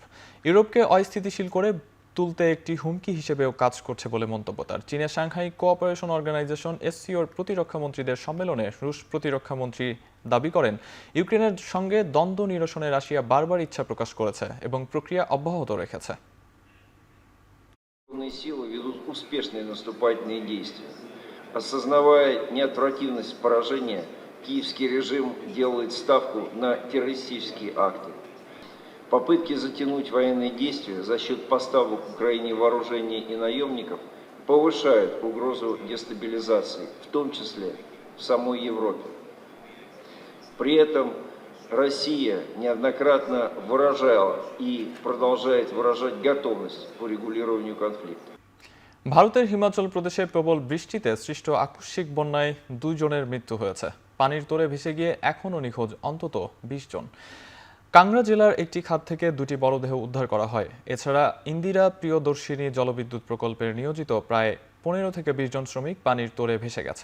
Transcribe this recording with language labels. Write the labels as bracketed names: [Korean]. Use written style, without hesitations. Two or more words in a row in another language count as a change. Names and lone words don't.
[Bangla] ইউরোপকে অস্থিতিশীল করে তুলতে একটি হুমকি হিসেবেও কাজ করছে বলে মন্তব্য তার। চীনের সাংহাই কোঅপারেশন অর্গানাইজেশন এসসিওর প্রতিরক্ষামন্ত্রীদের সম্মেলনে রুশ প্রতিরক্ষামন্ত্রী দাবি করেন, ইউক্রেনের সঙ্গে দ্বন্দ্ব নিরসনে রাশিয়া বারবার ইচ্ছা প্রকাশ করেছে এবং প্রক্রিয়া অব্যাহত রেখেছে। [Russian] Осознавая неотвратимость поражения, киевский режим делает ставку на террористические акты. Попытки затянуть военные действия за счет поставок Украине вооружений и наемников повышают угрозу дестабилизации, в том числе в самой Европе. При этом Россия неоднократно выражала и продолжает выражать готовность к урегулированию конфликта. [Bangla] ভারতের হিমাচল প্রদেশে প্রবল বৃষ্টিতে সৃষ্ট আকস্মিক বন্যায় 2 জনের মৃত্যু হয়েছে। পানির তোরে ভেসে গিয়ে এখনও নিখোঁজ অন্তত 20 জন। কাংড়া জেলার একটি খাত থেকে 2টি মরদেহ উদ্ধার করা হয়। এছাড়া ইন্দিরা প্রিয়দর্শিনী জলবিদ্যুৎ প্রকল্পের নিয়োজিত প্রায় 15 থেকে 20 জন শ্রমিক পানির তোরে ভেসে গেছে।